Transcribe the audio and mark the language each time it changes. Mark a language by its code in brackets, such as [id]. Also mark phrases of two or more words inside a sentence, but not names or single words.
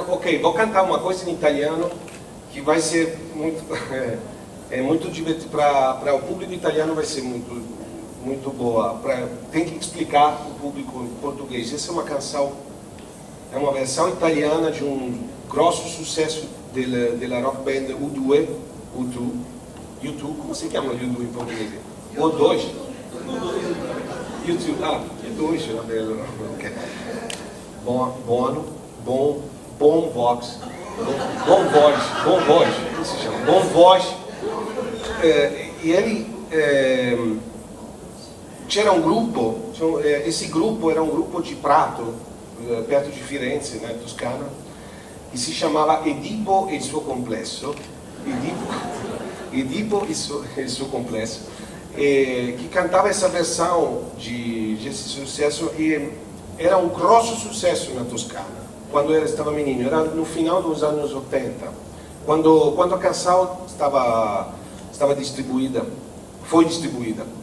[pt] Ok, vou cantar uma coisa em italiano que vai ser muito, muito divertido para o público italiano, vai ser muito boa. Tem que explicar para o público em português. Essa é uma canção, é uma versão italiana de um grosso sucesso della [en] rock band [pt] U2, como se chama U2 em português? [it] U2? U2, U2 era bello. Okay. [pt] Bom voz, como se chama? Bom voz. E ele c'era um grupo, esse grupo era um grupo de Prato, perto de Firenze, na Toscana, que se chamava Edipo e il suo complesso, Edipo e il suo complesso, que cantava essa versão desse sucesso, e era um grosso sucesso na Toscana, quando ele estava menino, era no final dos anos 80, quando a canção estava distribuída, foi distribuída.